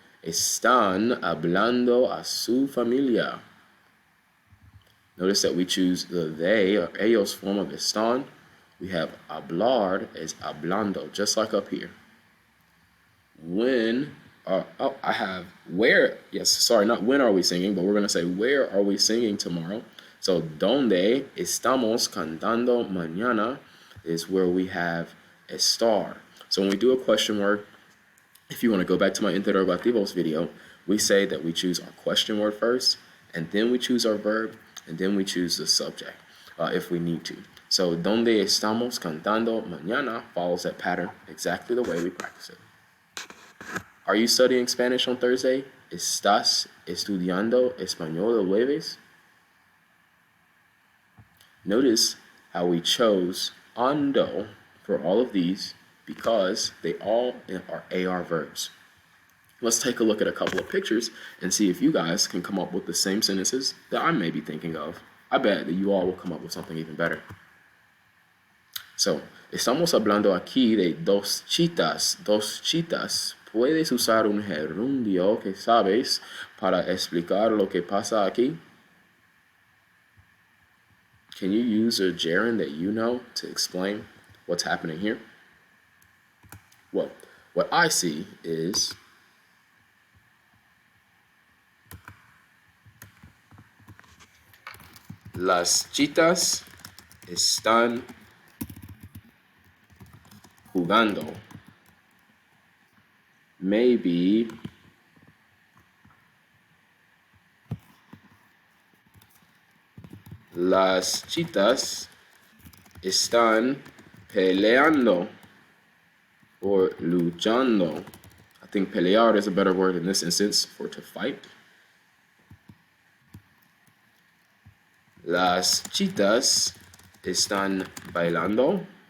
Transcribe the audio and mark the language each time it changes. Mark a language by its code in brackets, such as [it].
[es] Están hablando a su familia. [en] Notice that we choose the they or ellos form of están. We have hablar as hablando, just like up here. When, I have where, yes, sorry, not when are we singing, but we're going to say where are we singing tomorrow. So, donde estamos cantando mañana is where we have estar. So when we do a question word, if you want to go back to my interrogativos video, we say that we choose our question word first, and then we choose our verb, and then we choose the subject if we need to. So, donde estamos cantando mañana follows that pattern exactly the way we practice it. Are you studying Spanish on Thursday? [es] ¿Estás estudiando español el jueves? [en] Notice how we chose ando for all of these because they all are AR verbs. Let's take a look at a couple of pictures and see if you guys can come up with the same sentences that I may be thinking of. I bet that you all will come up with something even better. [es] So, estamos hablando aquí de dos chitas. Dos chitas. ¿Puedes usar un gerundio que sabes para explicar lo que pasa aquí? [en] Can you use a gerund that you know to explain what's happening here? Well, what I see is las chitas están jugando. [es] Maybe las chitas están peleando or luchando. [en] I think pelear is a better word in this instance for to fight. [es] Las chitas están bailando.